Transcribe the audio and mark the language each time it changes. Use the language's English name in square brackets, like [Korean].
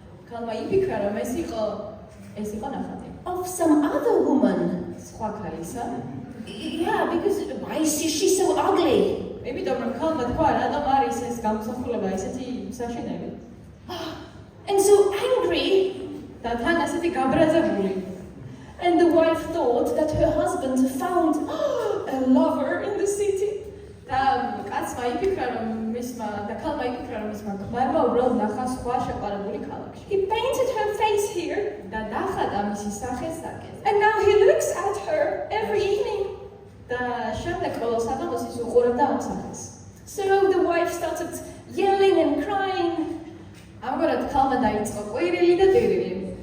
[Georgian] ქალმა იფიქრა, რომ ეს იყო ნახატი. [English] of some other woman. [Georgian] სხვა ქალისა. [English] Yeah, because why is she so ugly? [Georgian] იმიტომ რომ ქალმა თქვა, რატომ არის ეს გამოსახულება ესეთი საშინელი. [English] And so angry. [Georgian] და თან ასეთი გაბრაზებული. [English] And the wife thought that her husband found a lover in the city. [Georgian] და კაცმა იფიქრა, რომ ქალმა იფიქრა, რომ მისმა ქმარმა უბრალოდ ნახა სხვა შეყვარებული ქალაქში. [English] He painted her face here. [Georgian] და ნახატა მისი სახე საკეს. [English] And now he looks at her every evening. [Georgian] და შემდეგ ყოველ საღამოს ის უყურებდა ამ სახეს. [English] So the wife started yelling and crying. [Georgian] ამგვარად ქალმა დაიწყო ყვირილი და დირილი.